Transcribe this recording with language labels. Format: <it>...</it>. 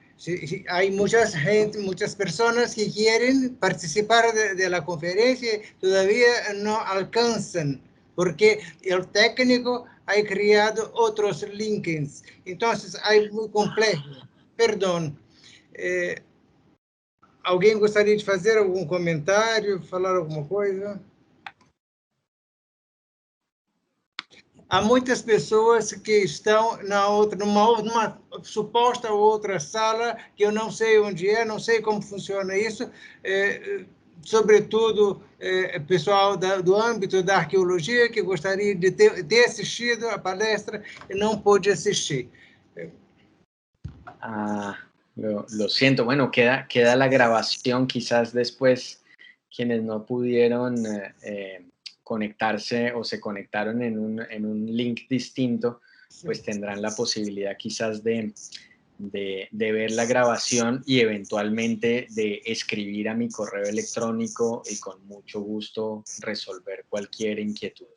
<es>Sí, hay muchas personas que quieren participar de la conferencia y todavía no alcanzan, porque el técnico ha creado otros links. Entonces, hay muy complejo. Perdón.</es> <pt>Alguém gostaria de fazer algum comentário, falar alguma coisa? Há muitas pessoas que estão numa suposta outra sala, que eu não sei onde é, não sei como funciona isso, sobretudo pessoal do âmbito da arqueologia, que gostaria de ter assistido a palestra e não pôde assistir.</pt> <es>Lo siento, bueno, queda la grabación, quizás después quienes no pudieron conectarse o se conectaron en un link distinto, pues tendrán la posibilidad quizás de ver la grabación y eventualmente de escribir a mi correo electrónico y con mucho gusto resolver cualquier inquietud.</es>